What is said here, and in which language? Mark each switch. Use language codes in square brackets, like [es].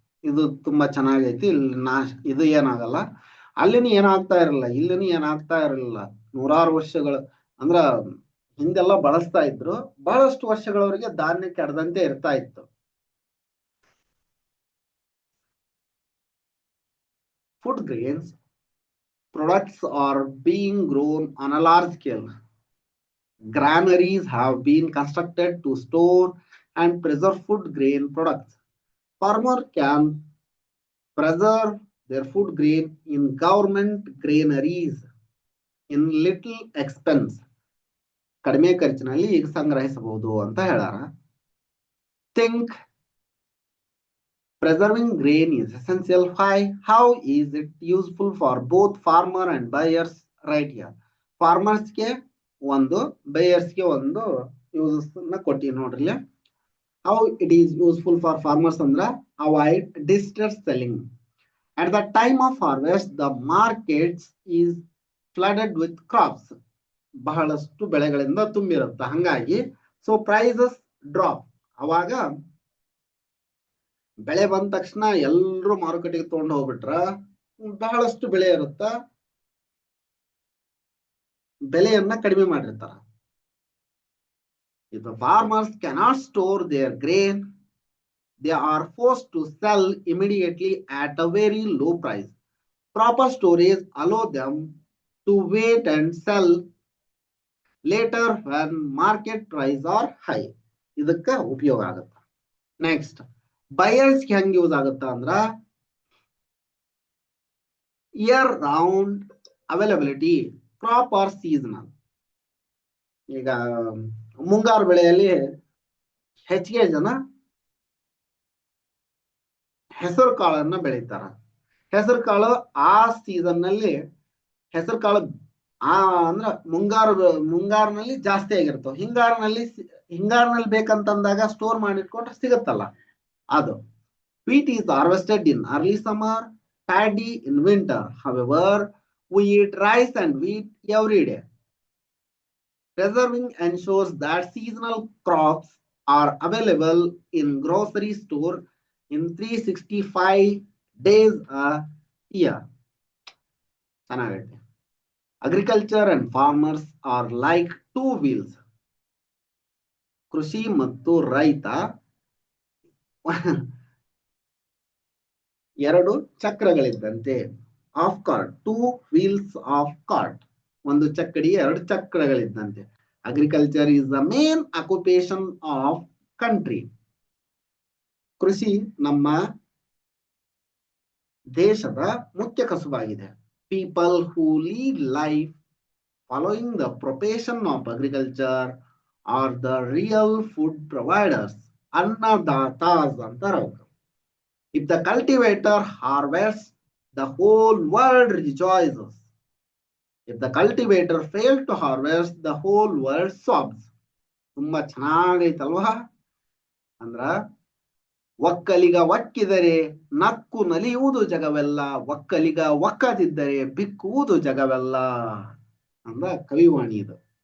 [kn] ಇದು ತುಂಬಾ ಚೆನ್ನಾಗೈತಿ. ಇಲ್ಲಿ ಇದು ಏನಾಗಲ್ಲ, ಅಲ್ಲಿನೂ ಏನಾಗ್ತಾ ಇರಲಿಲ್ಲ, ಇಲ್ಲಿನೂ ಏನಾಗ್ತಾ ಇರಲಿಲ್ಲ. ನೂರಾರು ವರ್ಷಗಳು ಅಂದ್ರ ಹಿಂದೆಲ್ಲ ಬಳಸ್ತಾ ಇದ್ರು, ಬಹಳಷ್ಟು ವರ್ಷಗಳವರೆಗೆ ಧಾನ್ಯ ಕೆಡದಂತೆ ಇರ್ತಾ ಇತ್ತು. [en] Food grains products are being grown on a large scale. Granaries have been constructed to store and preserve food grain products. Farmer can preserve their food grain in government granaries in little expense. [kn] ಕಡಿಮೆ ಖರ್ಚಿನಲ್ಲಿ ಈಗ ಸಂಗ್ರಹಿಸಬಹುದು ಅಂತ ಹೇಳಾರ. [en] Think preserving grain is essential. Why? How is it useful for both farmer and buyers? Right here. [kn] Farmers ಗೆ ಒಂದು, buyers ಗೆ ಒಂದು ಯೂಸಸ್ ನ ಕೊಟ್ಟಿ ನೋಡ್ರಿ. [en] How it is useful for farmers [kn] ಅಂದ್ರ [en] avoid distress selling. At the time of harvest, the markets is flooded with crops. [kn] ಬಹಳಷ್ಟು ಬೆಳೆಗಳಿಂದ ತುಂಬಿರುತ್ತೆ. ಹಂಗಾಗಿ [en] So prices drop. [kn] ಅವಾಗ ಬೆಳೆ ಬಂದ ತಕ್ಷಣ ಎಲ್ಲರೂ ಮಾರುಕಟ್ಟೆಗೆ ತಗೊಂಡು ಹೋಗ್ಬಿಟ್ರ ಬಹಳಷ್ಟು ಬೆಳೆ ಇರುತ್ತ, ಬೆಲೆಯನ್ನ ಕಡಿಮೆ ಮಾಡಿರ್ತಾರ. [en] If the farmers cannot store their grain, they are forced to sell immediately at a very low price. Proper storage allow them to wait and sell later when market price are high. [kn] ಇದಕ್ಕ ಉಪಯೋಗ ಆಗುತ್ತೆ. [en] next buyers [kn] ಹೆಂಗ್ [en] use [kn] ಆಗುತ್ತ ಅಂದ್ರ [en] Year round availability, crop are seasonal. [kn] ಈಗ ಮುಂಗಾರು ಬೆಳೆಯಲ್ಲಿ ಹೆಚ್ಚಿಗೆ ಜನ ಹೆಸರು ಕಾಳನ್ನ ಬೆಳೀತಾರ. ಹೆಸರು ಕಾಳು ಆ ಸೀಸನ್ ನಲ್ಲಿ ಹೆಸರು ಕಾಳು ಅಂದ್ರ ಮುಂಗಾರಿನಲ್ಲಿ ಜಾಸ್ತಿ ಆಗಿರ್ತಾವ. ಹಿಂಗಾರಿನಲ್ಲಿ ಬೇಕಂತಂದಾಗ ಸ್ಟೋರ್ ಮಾಡಿಟ್ಕೊಂಡ್ರೆ ಸಿಗತ್ತಲ್ಲ ಅದು. [en] Wheat is harvested in early summer, paddy in winter. However, we eat rice and wheat every day. Preserving ensures that seasonal crops are available in grocery store in 365 days a year. [kn] ಚೆನ್ನಾಗೈತೆ. [en] Agriculture and farmers are like two wheels. [kn] ಕೃಷಿ ಮತ್ತು ರೈತ ಎರಡು ಚಕ್ರಗಳಿದ್ದಂತೆ. [en] of cart, two wheels of cart, [kn] ಒಂದು ಚಕ್ಕಡಿ ಎರಡು ಚಕ್ರಗಳಿದ್ದಂತೆ. [en] Agriculture is the main occupation of country. [kn] ಕೃಷಿ ನಮ್ಮ ದೇಶದ ಮುಖ್ಯ ಕಸುಬಾಗಿದೆ. [en] People who lead life following the profession of agriculture are the real food providers. [kn] Annadatas ಅಂತಾರ. [en] If the cultivator harvests, the whole world rejoices. If the cultivator fails to harvest, the whole world sobs. [kn] ತುಂಬಾ ಚೆನ್ನಾಗೈತಲ್ವಾ? ಅಂದ್ರ ಒಕ್ಕಲಿಗ ಒಕ್ಕಿದರೆ ನಕ್ಕು ನಲಿಯುವುದು ಜಗವೆಲ್ಲ, ಒಕ್ಕಲಿಗ ಒಕ್ಕದಿದ್ದರೆ ಬಿಕ್ಕುವುದು ಜಗವೆಲ್ಲ ಅಂದ್ರ ಕವಿವಾಣಿ ಇದು.